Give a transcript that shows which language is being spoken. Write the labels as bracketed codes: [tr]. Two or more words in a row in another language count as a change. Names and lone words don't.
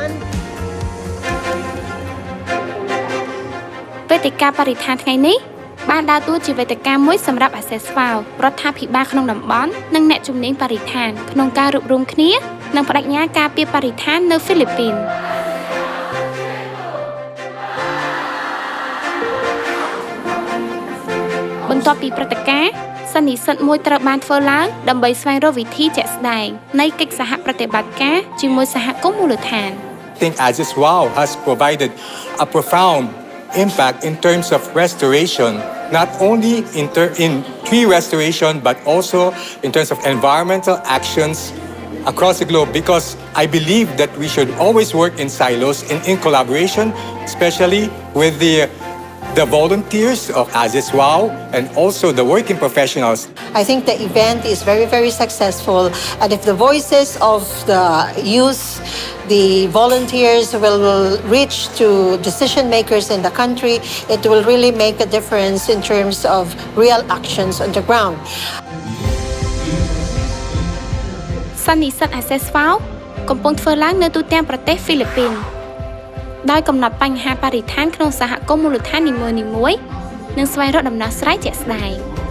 [km] វេទិកាបរិស្ថានថ្ងៃនេះបានដើរតួជាវេទិកាមួយសម្រាប់ Access Wow រដ្ឋាភិបាលក្នុងតំបន់និងអ្នកជំនាញបរិស្ថានក្នុងការរួបរวมគ្នានិងបដិញ្ញាការពារបរិស្ថាននៅហ្វីលីពីនបន្ទាប់ពីព្រឹត្តិការណ៍សន្និសីទមួយត្រូវបានធ្វើឡើងដើម្បីស្វែងរកវិធីជាក់ស្ដែងនៃកិច្ចសហប្រติបត្តិការជាមួយសហគមន៍មូលដ្ឋាន [en] I think Access Wow has provided a profound impact in terms of restoration, not only in tree restoration, but also in terms of environmental actions across the globe, because I believe that we should always work in silos, in collaboration, especially with the volunteers of Access Wow and also the working professionals. I think the event is very, very successful, and if the voices of the youth, the volunteers will reach to decision makers in the country, it will really make a difference in terms of real actions on the ground. [km] សន្និសីទ Access Wow កំពុងធ្វើឡើងនៅទូទាំងប្រទេសហ្វីលីពីនដោយកំណត់បញ្ហាបរិស្ថានក្នុងសហគមន៍មូលដ្ឋាននីមួយៗនិងស្វែងរកដំណោះស្រាយជាក់ស្ដែង